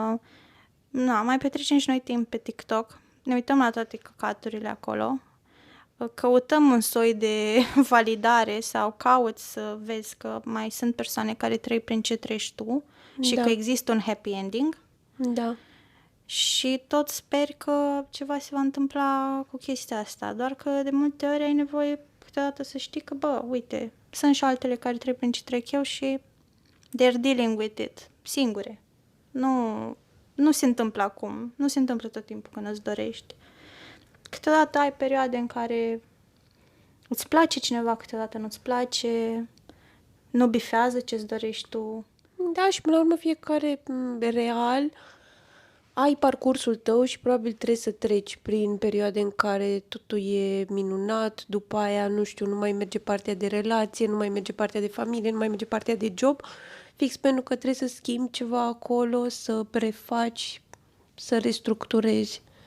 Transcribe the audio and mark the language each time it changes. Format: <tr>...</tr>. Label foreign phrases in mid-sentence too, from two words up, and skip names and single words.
<ro>mai petrecem și noi timp pe TikTok, ne uităm la toate căcaturile acolo, căutăm un soi de validare sau cauți să vezi că mai sunt persoane care trăiesc prin ce trăiești tu și Da. că există un</ro> <en>happy ending</en> <ro>Da. și tot speri că ceva se va întâmpla cu chestia asta, doar că de multe ori ai nevoie câteodată să știi că, uite, sunt și altele care trec prin ce trec eu și</ro> <en>they're dealing with it,</en> <ro>singure. Nu se întâmplă acum, nu se întâmplă tot timpul când îți dorești. Câteodată ai perioade în care îți place cineva, câteodată nu-ți place, nu bifează ce-ți dorești tu. Da, și până la urmă fiecare real ai parcursul tău și probabil trebuie să treci prin perioade în care totul e minunat, după aia, nu știu, nu mai merge partea de relație, nu mai merge partea de familie, nu mai merge partea de job, fix pentru că trebuie să schimbi ceva acolo, să prefaci, să restructurezi.</ro>